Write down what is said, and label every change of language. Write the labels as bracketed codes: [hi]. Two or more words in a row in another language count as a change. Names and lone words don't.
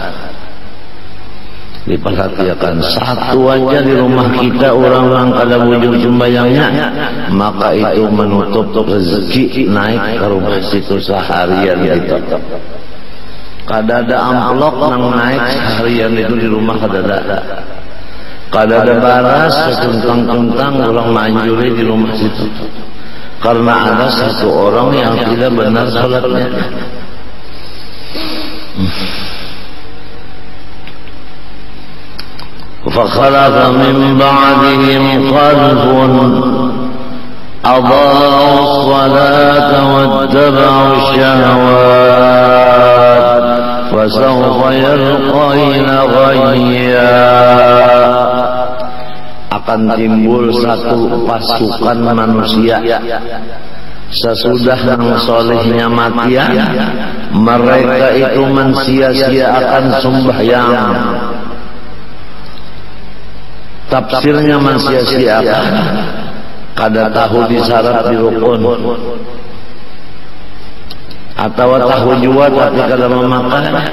[bjn] Diperhatikan satu aja di rumah kita orang-orang kada wujud sembahyangnya, maka itu menutup rezeki naik ke rumah situ seharian itu. Kada ada amplop nang naik seharian itu di rumah kada ada. Kada ada baras setuntang-tuntang orang manjuri di rumah situ. [id] Karena ada satu orang yang tidak benar salatnya. [ar] فَخَلَفَ مِنْ بَعْدِهِمْ خَلْفٌ أَضَاعُوا الصَّلَاةَ وَاتَّبَعُوا الشَّهَوَاتِ فَسَوْفَ يَلْقَوْنَ غَيًّا. [id] Akan timbul satu pasukan manusia sesudah yang solehnya matian, mereka itu mensia-siakan sembahyang. [bjn] Tafsirnya mensia-siakan, kada tahu disyarat di rukun, atau tahu juga tapi kada memakai.